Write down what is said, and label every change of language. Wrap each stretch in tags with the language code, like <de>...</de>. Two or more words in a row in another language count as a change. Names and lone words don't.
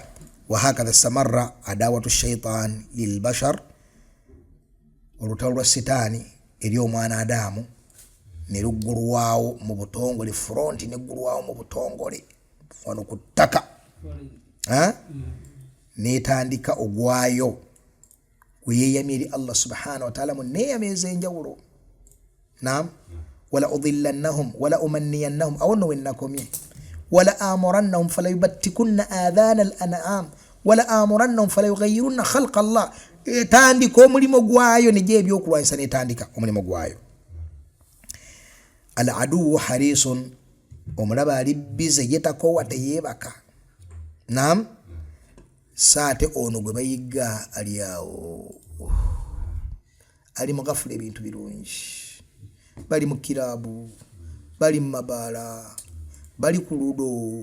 <ar>وهكذا استمرت عداوة الشيطان للبشر,</ar> <lg>olutalo lwa sitaani eri omwana Adamu ne luggulwawo mu butongole, front ne ggulwawo mu butongole wano ku ttaka, n'etandika ogwayo weyeeyamye eri Allah</lg> <ar>سبحانه وتعالى</ar> <lg>mu neeyama ez'enjawulo.</lg> <ar>نعم ولأضلنهم ولأمنينهم,</ar> <lg>awono wennakomye,</lg> <ar>ولآمرنهم فليبتكن آذان الأنعام ولآمرنهم فليغيرن خلق الله.</ar> <lg>Etandika omulimu gwayo ne gye ebyokulwanyisa, n'etandika omulimu gwayo.</lg> <ar>العدو حريص,</ar> <lg>omulaba ali bize yetakowa teyeebaka. Naam, saate ono gwe bayiga ali awo ali mu gafula ebintu birungi bali mu kirabu bali mu mabaala bali ku ludo</lg>